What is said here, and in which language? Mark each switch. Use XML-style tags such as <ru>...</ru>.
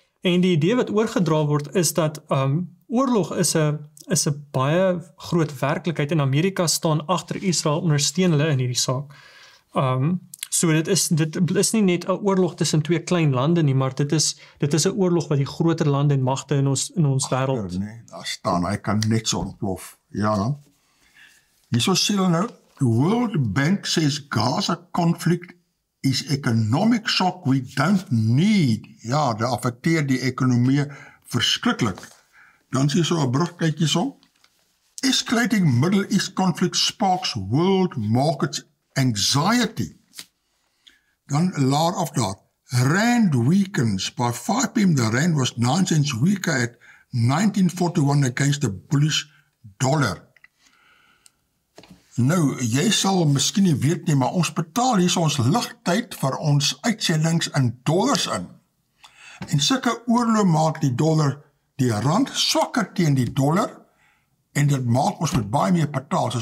<af>En die idee wat oorgedra word is dat oorlog is 'n baie groot werklikheid en Amerika staan agter Israel, ondersteun hulle in hierdie saak. So dit is nie net 'n oorlog tussen twee klein lande nie, maar dit is 'n oorlog wat die groter lande en magte in ons wêreld. Nee, daar staan, hy kan net so ontplof. Ja. Hierso sê hulle nou,</af> <en>the World Bank says Gaza conflict is economic shock we don't need.</en> <af>Ja, dit affekteer die ekonomie verskriklik. Dan sê so 'n brug, kyk hierso.</af> <en>Escalating Middle East conflict sparks world markets anxiety. Dan later of that, Rand weakens. By 5 p.m. the Rand was 9 cents weaker at 1941 against the bullish dollar.</en> <af>Nou, jy sal miskien nie weet nie, maar ons betaal hier ons ligtyd vir ons uitsendings in dollars in. En sulke oorlog maak die dollar, die rand swakker teen die dollar, en dit maak ons met baie meer betaal.</af>